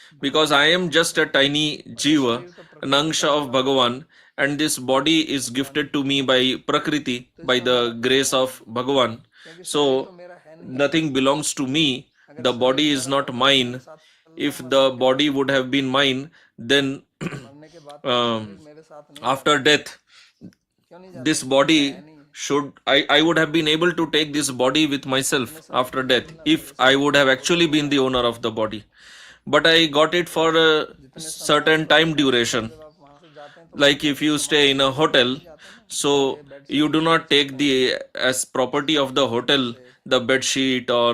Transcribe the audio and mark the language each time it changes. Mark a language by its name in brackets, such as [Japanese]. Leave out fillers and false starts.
[English] Because I am just a tiny jiva, an angsha of Bhagavan, and this body is gifted to me by Prakriti, by the grace of Bhagavan. So, nothing belongs to me. The body is not mine. If the body would have been mine, then [Hindi] मरने के बाद मेरे साथ नहीं [English] after death, [Hindi] क्यों नहीं [English] this body should I would have been able to take this body with myself after death if I would have actually been the owner of the body. But I got it for a certain time duration. [Hindi] जब आप वहां से जाते हैं तो [English] Like if you stay in a hotel, so you do not take the as property of the hotel the bed sheet or